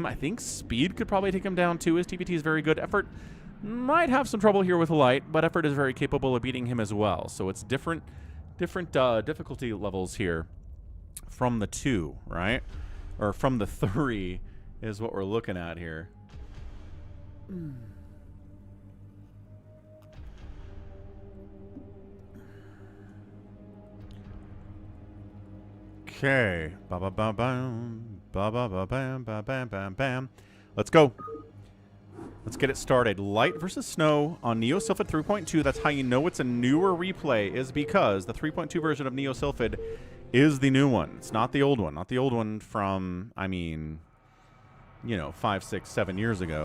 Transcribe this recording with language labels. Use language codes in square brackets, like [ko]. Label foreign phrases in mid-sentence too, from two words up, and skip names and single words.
[en] I think speed could probably take him down too. His TPT is very good. Effort might have some trouble here with light, but effort is very capable of beating him as well. So it's different difficulty levels here from the 2, right? Or from the 3 is what we're looking at here. Okay. Ba ba ba bam. Ba ba ba bam ba bam bam bam. Let's go. Let's get it started. Light versus snow on Neo Sylphid 3.2. That's how you know it's a newer replay, is because the 3.2 version of Neo Sylphid is the new one. It's not the old one. Not the old one from, I mean, you know, 5, 6, 7 years ago.